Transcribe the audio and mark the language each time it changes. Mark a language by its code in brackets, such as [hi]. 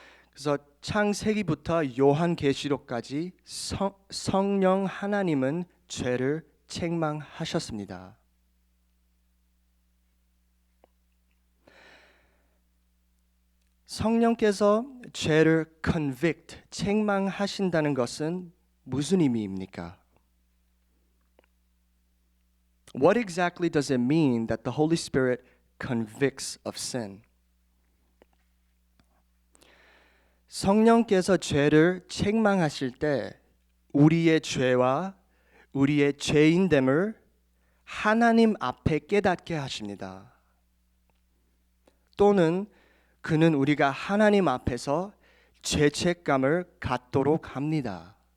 [ko] 그래서 창세기부터 요한계시록까지 성령 하나님은 죄를 책망하셨습니다. 성령께서 죄를 convict, 책망하신다는 것은 무슨 의미입니까? [en] What exactly does it mean that the Holy Spirit convicts of sin? [ko] 성령께서 죄를 책망하실 때 우리의 죄와 우리의 죄인됨을 하나님 앞에 깨닫게 하십니다. 또는 그는 우리가 하나님 앞에서 죄책감을 갖도록 합니다.